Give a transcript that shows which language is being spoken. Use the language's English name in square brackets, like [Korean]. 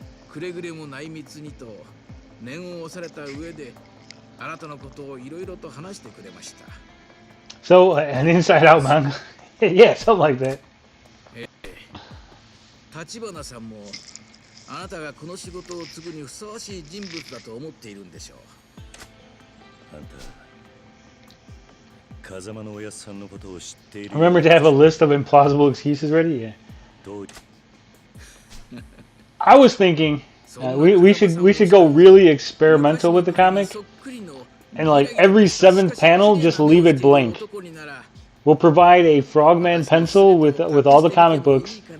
[Japanese] くれぐれも内密にと念を押された上であなたのことをいろいろと話してくれました。 [English] So an inside out manga, yeah, something like that. [Japanese] 立花さんもあなたがこの仕事を継ぐにふさわしい人物だと思っているんでしょう。あんた、風間のおやさんのことを知っている。 [English] Remember to have a list of implausible excuses ready? Yeah. I was thinking we should go really experimental with the comic, and like every 7th panel, just leave it blank. We'll provide a Frogman pencil with all the comic books.